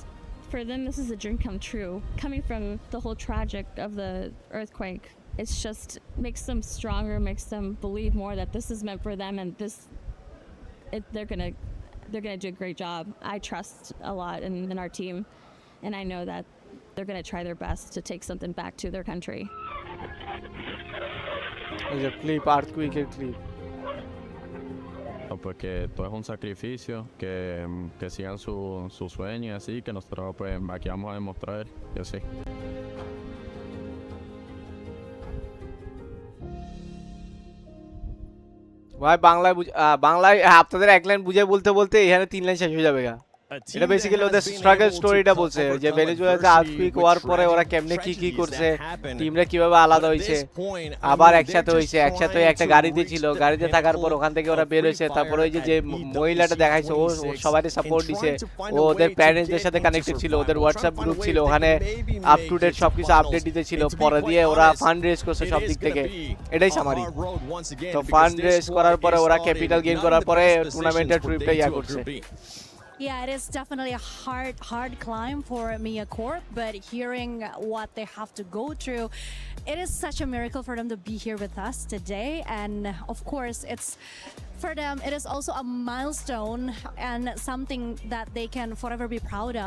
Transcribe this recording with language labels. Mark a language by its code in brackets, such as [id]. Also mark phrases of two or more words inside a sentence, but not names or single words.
[en] For them, this is a dream come true. Coming from the whole tragic of the earthquake, it's just makes them stronger, makes them believe more that this is meant for them, and they're going to do a great job. I trust a lot in our team, and I know that they're going to try their best to take something back to their country. There's a clip, earthquake clip. [es] Pues que todo es un sacrificio, que sigan su sueño y así, que nosotros pues aquí vamos a demostrar y así. [bn] ভাই বাংলায় আপনাদের এক লাইন বুঝাই বলতে বলতে এখানে 3 লাইন শেষ হয়ে যাবে গা। এটা বেসিক্যালি ওদের স্ট্রাগল স্টোরিটা বলছে যে ভেনেজুয়েলাতে আর্থকুইক হওয়ার পরে ওরা কেমনে কি করছে, টিমরা কিভাবে আলাদা হইছে, আবার একসাথে হইছে, একসাথে একটা গাড়িতে ছিল, গাড়িতে থাকার পর ওখান থেকে ওরা বের হইছে, তারপর ওই যে মহিলাটা দেখাইছে ও সবাইকে সাপোর্ট দিছে, ও ওদের প্যারেন্টসদের সাথে কানেক্টেড ছিল, ওদের হোয়াটসঅ্যাপ গ্রুপ ছিল, ওখানে [en] up to date [bn] সবকিছু আপডেট দিতে ছিল, পরে দিয়ে ওরা [en] fund raise [bn] করছে সব দিক থেকে। এটাই সামারি। তো [en] fund raise [bn] করার পরে ওরা [en] capital gain [bn] করার পরে টুর্নামেন্টের ট্রিপটা করছে। [en] Yeah, it is definitely a hard climb for Mia Corp, but hearing what they have to go through, it is such a miracle for them to be here with us today. And of course, for them, it is also a milestone and something that they can forever be proud of.